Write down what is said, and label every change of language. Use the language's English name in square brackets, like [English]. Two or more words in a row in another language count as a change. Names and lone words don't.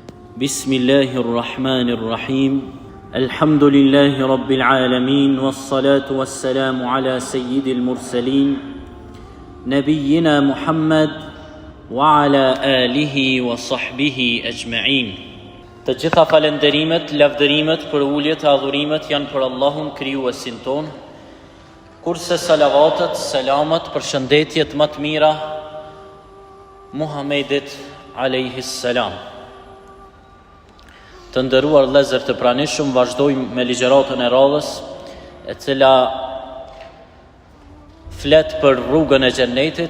[Arabic] بسم الله الرحمن الرحيم. الحمد لله رب العالمين، والصلاة والسلام على سيد المرسلين، نبينا محمد وعلى آله وصحبه أجمعين. [Albanian] Të gjitha falenderimet, lavdërimet, përuljet, adhurimet janë për Allahun krijuesin ton, kurse salavatet, selamat, përshëndetjet më të mira Muhammedit [Arabic] عليه السلام. [Albanian] Të nderuar vëllezër të pranishëm, vazhdojmë me ligjëratën e radhës, e cila flet për rrugën e xhennetit.